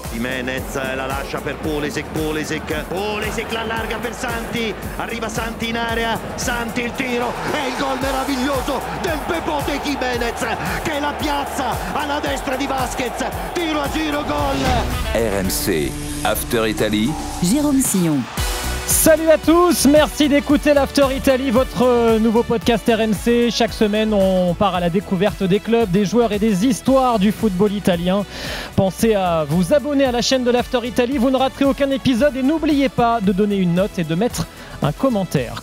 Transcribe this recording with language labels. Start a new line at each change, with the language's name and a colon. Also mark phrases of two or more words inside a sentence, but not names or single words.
Italian: Giménez la lascia per Pulisic la allarga per Santi, arriva Santi in area, Santi il tiro e il gol meraviglioso del Pepote Giménez che la piazza alla destra di Vasquez, tiro a giro, gol.
French: RMC, After Italy, Jérôme Sillon. Salut à tous, merci d'écouter l'After Italy, votre nouveau podcast RMC. Chaque semaine, on part à la découverte des clubs, des joueurs et des histoires du football italien. Pensez à vous abonner à la chaîne de l'After Italy, vous ne raterez aucun épisode et n'oubliez pas de donner une note et de mettre un commentaire.